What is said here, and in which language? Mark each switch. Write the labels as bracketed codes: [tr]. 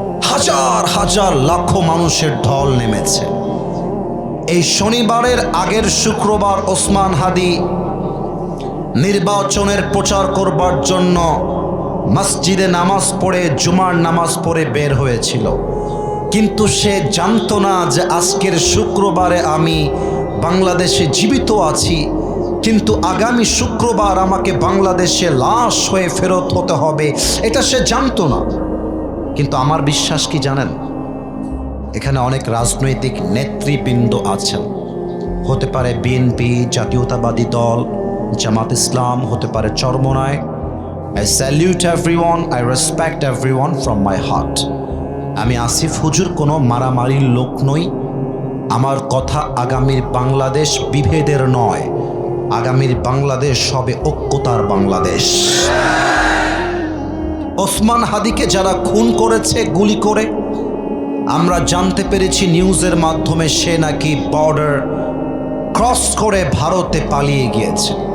[bn] হাজার হাজার লাখো মানুষের ঢল নেমেছে। এই শনিবারের আগের শুক্রবার ওসমান হাদি নির্বাচনের প্রচার করবার জন্য মসজিদে নামাজ পড়ে, জুমার নামাজ পড়ে বের হয়েছিল, কিন্তু সে জানতো না যে আজকের শুক্রবারে আমি বাংলাদেশে জীবিত আছি, কিন্তু আগামী শুক্রবার আমাকে বাংলাদেশে লাশ হয়ে ফেরত হতে হবে, এটা সে জানতো না। কিন্তু আমার বিশ্বাস কি জানেন, এখানে অনেক রাজনৈতিক নেতৃবৃন্দ আছেন, হতে পারে বিএনপি, জাতীয়তাবাদী দল, জামাত ইসলাম, হতে পারে Charmonai. [en] I salute everyone, I respect everyone from my heart. [bn] আমি আসিফ হুজুর কোনো মারামারির লোক নই। আমার কথা আগামীর বাংলাদেশ বিভেদের নয়, আগামীর বাংলাদেশ হবে ঐক্যতার বাংলাদেশ। ওসমান হাদিকে যারা খুন করেছে গুলি করে, আমরা জানতে পেরেছি নিউজের মাধ্যমে সে নাকি বর্ডার ক্রস করে ভারতে পালিয়ে গিয়েছে।